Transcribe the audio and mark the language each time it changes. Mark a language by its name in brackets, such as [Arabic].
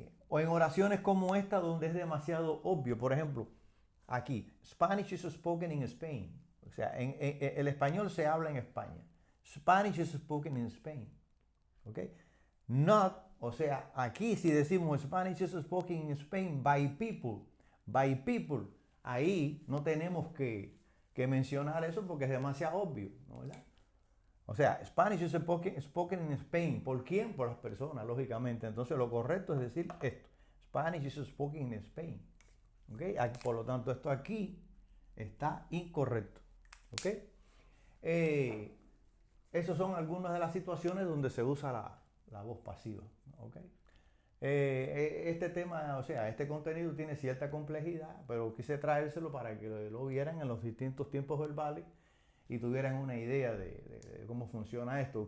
[Spanish] O en oraciones como esta, donde es demasiado obvio. Por ejemplo, aquí, [English] Spanish is spoken in Spain. [Spanish] O sea, el español se habla en España. [English] Spanish is spoken in Spain. [Spanish] ¿Ok? Not, o sea, aquí si decimos [English] Spanish is spoken in Spain by people, [Spanish] ahí no tenemos que mencionar eso porque es demasiado obvio, ¿no? ¿Verdad? [English] O sea, Spanish is spoken in Spain. [Spanish] ¿Por quién? Por las personas, lógicamente. Entonces lo correcto es decir esto. [English] Spanish is spoken in Spain. [Spanish] ¿Okay? Por lo tanto, esto aquí está incorrecto. ¿Okay? Esas son algunas de las situaciones donde se usa la voz pasiva. ¿Okay? Este tema, o sea, este contenido tiene cierta complejidad, pero quise traérselo para que lo vieran en los distintos tiempos verbales y tuvieran una idea de cómo funciona esto.